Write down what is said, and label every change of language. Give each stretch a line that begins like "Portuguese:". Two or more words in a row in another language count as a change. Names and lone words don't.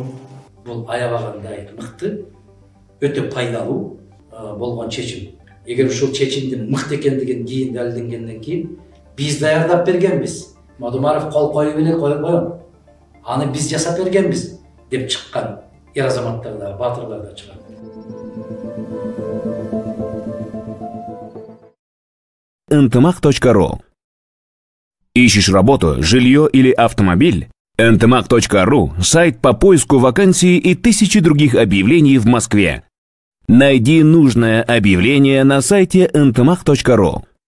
Kyrgyz: Бул аябагандай мыкты, өтө пайдалуу болгон чечим. Эгер ушул чечимдин мыкты экендигин кийин далилденгенден кийин биз даярдап бергенбиз. Мадумаров кол коюп эле койгон. Аны биз жасап бергенбиз деп чыккан эр азаматтар да, баатырлар да чыгат.
Russian: Ntmag.ru. Ищешь работу, жилье или автомобиль? Ntmag.ru – сайт по поиску вакансий и тысячи других объявлений в Москве. Найди нужное объявление на сайте Ntmag.ru.